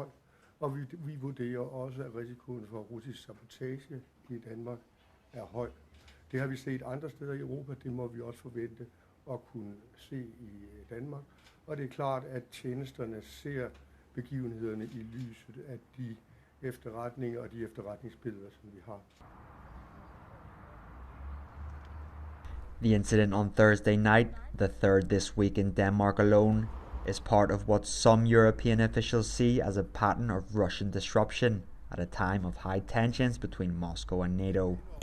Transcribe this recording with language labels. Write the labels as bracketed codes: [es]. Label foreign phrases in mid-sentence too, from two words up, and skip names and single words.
[da] Og vi vurderer også, at risikoen for russisk sabotage i Danmark er høj. Det har vi set andre steder i Europa, det må vi også forvente at kunne se i Danmark. Og det er klart, at tjenesterne ser begivenhederne i lyset af de efterretninger og de efterretningsbilleder, som vi har. [en] The incident on Thursday night, the third this week in Denmark alone, is part of what some European officials see as a pattern of Russian disruption at a time of high tensions between Moscow and NATO.